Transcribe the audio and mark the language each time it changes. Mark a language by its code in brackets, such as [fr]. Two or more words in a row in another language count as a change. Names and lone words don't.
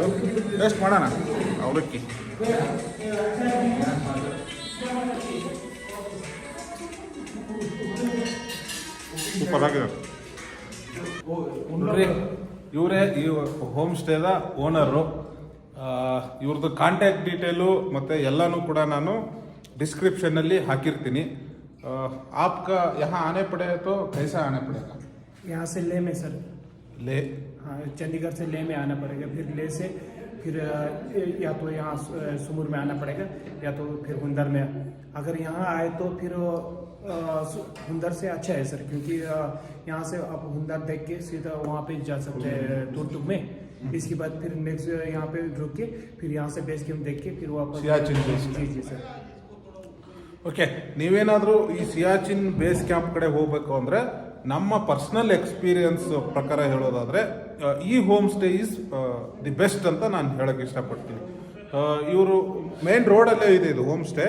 [kn] ಟೇಸ್ಟ್ ಮಾಡೋಣ ಅವಲಕ್ಕಿ. ಸೂಪರ್ ಆಗಿದೆ. ಇವರೇ ಈ [en] home stayda owneru. [kn] ಇವ್ರದ್ದು [en] contact detailu [kn] ಮತ್ತು ಎಲ್ಲನೂ ಕೂಡ ನಾನು ಡಿಸ್ಕ್ರಿಪ್ಷನ್ನಲ್ಲಿ ಹಾಕಿರ್ತೀನಿ. [hi] आपका यहाँ आने पड़े तो कैसा आना पड़ेगा? यहाँ से ले में सर, ले, हाँ चंडीगढ़ से ले में आना पड़ेगा, फिर ले से फिर या तो यहाँ सुमूर में आना पड़ेगा या तो फिर हुंदर में. अगर यहाँ आए तो फिर हुंदर से अच्छा है सर, क्योंकि यहाँ से आप हुंदर देख के सीधा वहाँ पे जा सकते हैं तुर्तुक में. इसके बाद फिर नेक्स्ट यहाँ पे रुक के फिर यहाँ से [en] base camp [hi] देख के फिर वापस सियाचिन बेस. जी सर. [kn] ಓಕೆ, ನೀವೇನಾದರೂ ಈ ಸಿಯಾಚಿನ್ [en] base camp [kn] ಕಡೆ ಹೋಗಬೇಕು ಅಂದರೆ ನಮ್ಮ [en] personal experience [kn] ಪ್ರಕಾರ ಹೇಳೋದಾದರೆ ಈ [en] home stay is the best [kn] ಅಂತ ನಾನು ಹೇಳೋಕ್ಕೆ ಇಷ್ಟಪಡ್ತೀನಿ. ಇವರು [en] main roadalle [kn] ಇದೆ ಇದು [en] home stay.